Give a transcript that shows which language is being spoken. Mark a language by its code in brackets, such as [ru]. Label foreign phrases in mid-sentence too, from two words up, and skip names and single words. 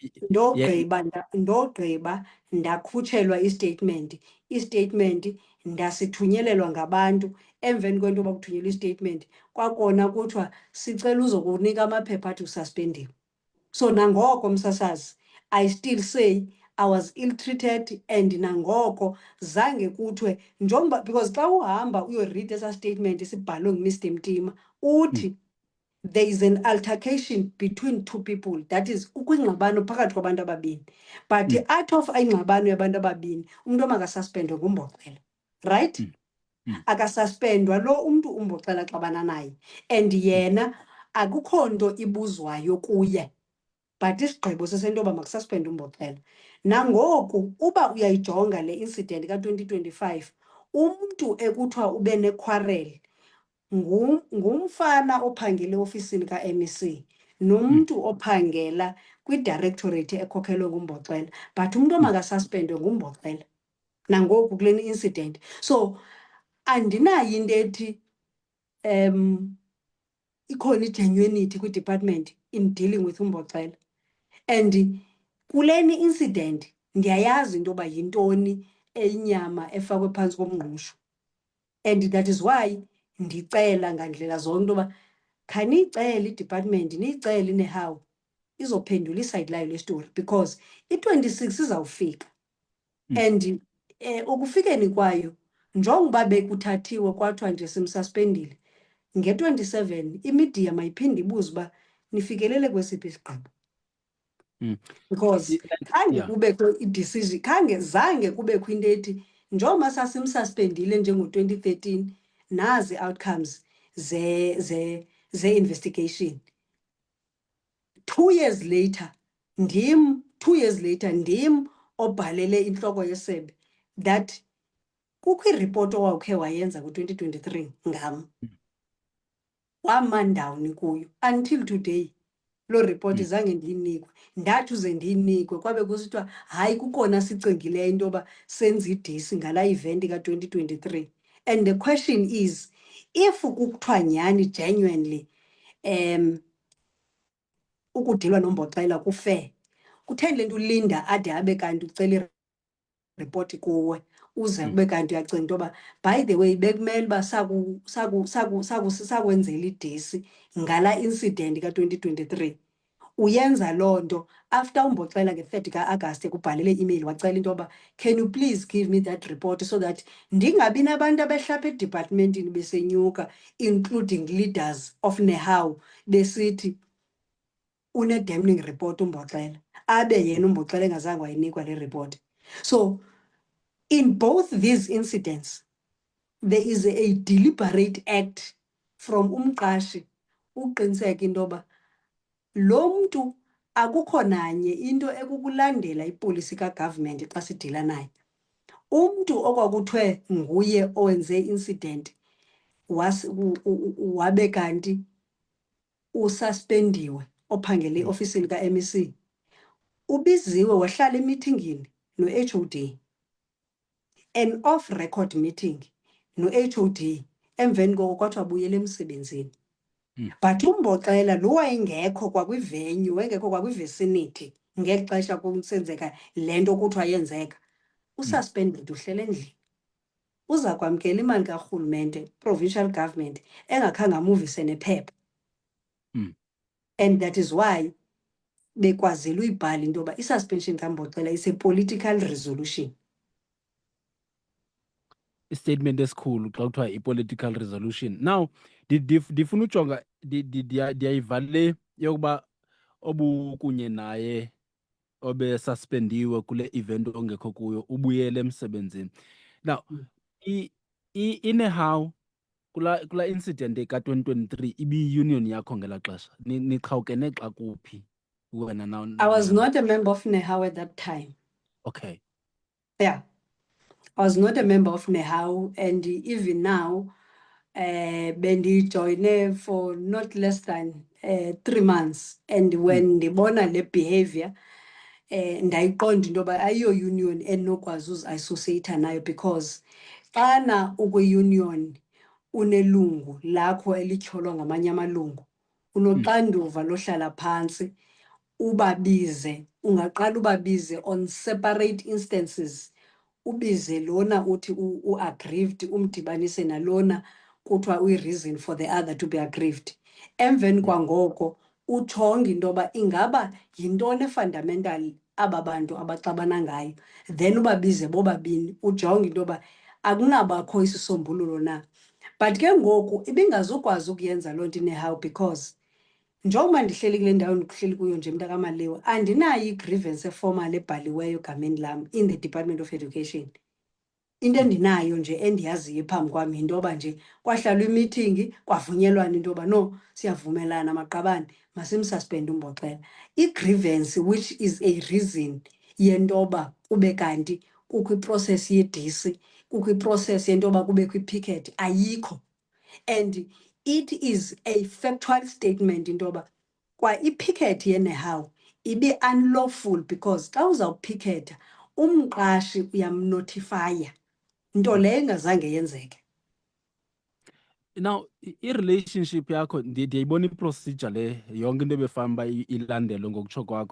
[xh] Ndogqiba ndakhutshelwa istatement. Istatement ndasithunyelelwa ngabantu. Emveni kwento yoba kuthunyelwa istatement, kwakona kuthiwa sicela uzokunika amaphepha athi ususpendiwe. So nangoko msasazi, [en] I still say I was ill-treated, and [xh] nangoko zange kuthiwe njengoba, [en] because [xh] xa uhamba uyoread esa statement sibhalwe nguMr Mtima, uthi [en] there is an altercation between two people, that is [xh] ukwingxabano phakathi kwabantu ababini, [en] but out of [xh] ingxabano yabantu ababini umuntu makasuspendwe nguMboxela, right? Akasuspendwa lo umntu uMboxela xabana naye, and yena akukho nto ibuzwayo kuye, but isigqibo sesento yoba makususpendwe uMboxela. Nangoku uba uyayijonga le incident ka-2025, umntu ekuthiwa ube nequarrel ngumfana ophangela ofisini ka-MEC nomntu ophangela kwi-directorate ekhokhelwe nguMboxela, but umntu makasuspendwe nguMboxela nangoku kule incident. So andinayo into ethi ikhona i-genuinity kwi-department [en] in dealing with [xh] uMboxela, and kuleni incident ndiyayazi into yoba yintoni eyinyama efakwe phantsi komngqusho, [en] and that is why [xh] ndicela ngandlela zonke into yoba khaniyicele i-department, niyicele iNEHAWU izophendula isayidi layo le story, because i-26 izawufika. And ukufikeni kwayo, njengoba bekuthathiwe kwathiwa nje simsuspendile, nge-27 imidiya mayiphinde ibuze uba nifikelele kwesiphi isigqibo. Because khange kubekho i-decision, zange kubekho into ethi njengoba sasimsuspendile njengo-2013, nazi outcomes ze-investigation. [en] 2 years later, [xh] ndim obhalele intloko yesebe that kukho iripoti owawukhe wayenza ngo-2023 ngam. Wamandawuni kuyo [en] until today. [xh] Lo report zange ndiyinikwe, ndathi uze ndiyinikwe kwabe kusithiwa hayi kukona sicingileyo into yoba senze idisi ngala event ka-2023. [en] And the question is, if [xh] kukuthiwa nyhani genuinely ukudilwa noMboxela kufair, kutheni le nto ulinda ade abe kanti ucela iripoti kuwe uze ube kanti uyacinga into yoba [en] by the way [xh] bekumele uba sakwenzela idisi ngala incident ka-2023. Uyenza loo nto after uMboxela nge-3 ka-Agasti ekubhalele i-email wacela into yoba [en] can you please give me that report so that [xh] ndingabi nabantu abehlapha edipartmentini besenyuka, [en] including leaders of NEHAWU, [xh] besithi une-damning report uMboxela, abe yena uMboxela engazange wayinikwa le report. [en] So in both these incidents, there is a deliberate act from [xh] umqashi uqiniseka into yoba lo mntu akukho nanye into ekukulandela ipolisi ka-government xa sidila naye. Umntu okwakuthiwe nguye owenze incident wabe kanti ususpendiwe ophangele eofisini ka-MEC, ubiziwe wahlala emithingini no-HOD, [en] an off-record meeting [xh] no-HOD, emveni koko kwathiwa abuyele emsebenzini. But uMboxela lo wayengekho kwakwivenue, wayengekho kwakwivicinity ngexesha kusenzeka le nto kuthiwa yenzeka, ususpended uhlele endlini. Uza kwamkela imali karhulumente, [en] provincial government, [xh] engakhange amuvise nephepha. [en] And that is why [xh] bekwazela uyibhala into yoba i-suspension kaMboxela [en] is a political resolution. [xh] I-statement esikhulu xa kuthiwa i- [en] political resolution. [xh] Now ndifuna ujonga ndiyayiva le yokuba obukunye naye obesuspendiwe kule event ongekho kuyo ubuyele emsebenzini. Now iNEHAWU kula incident ka-2023 ibiyi-union yakho ngela xesha, niqhawukene xa kuphi wena now? [en] I was not a member of NEHAWU at that time. Okay. Yeah, I was not a member of NEHAWU, and even now, bendijoyine for not less than 3 months. And when [xh] ndibona le behavior, ndayiqonda into yoba ayiyo union enokwazi uzi-associate nayo, because xana ukwi-union unelungu lakho elityholwa ngamanye amalungu, unoxanduva lohlala phansi ubabize, ungaqala ubabize [en] on separate instances. [xh] Ubize lona uthi u-aggrieved, umdibanise nalona kuthiwa uyi-reason [en] for the other to be aggrieved. [xh] Emveni kwangoko ujonge into yoba ingaba yintoni efundamental aba bantu abaxabana ngayo, then ubabize bobabini ujonge into yoba akunabakho isisombululo na. But ke ngoku ibingazukwazi ukuyenza loo nto inehawu because njengoba ndihleli kule ndawo ndikuhleli kuyo nje mntakamaliwa, andinayo i-grievance eformal ebhaliweyo egameni lam [en] in the Department of Education. [xh] Into endinayo nje endiyaziyo phambi kwam yinto yoba nje kwahlalwa imithingi kwavunyelwana into yoba no, siyavumelana Maqabane, masimsuspende uMboxela. I-grievance [en] which is a reason [xh] yento yoba kube kanti kukho iprocess yedisi, kukho iprocess yento yoba kubekho i-picket, ayikho. [en] And it is a factual statement [xh] into yoba kwa i-picket yenehawu ibe unlawful because xa uzawuphiketha umqashi uyamnotifaya, nto leyo engazange yenzeke. Now i-relationship yakho ndiyayibona i-procedure le yonke into ebefana uba ilandelwe ngokutsho kwakho.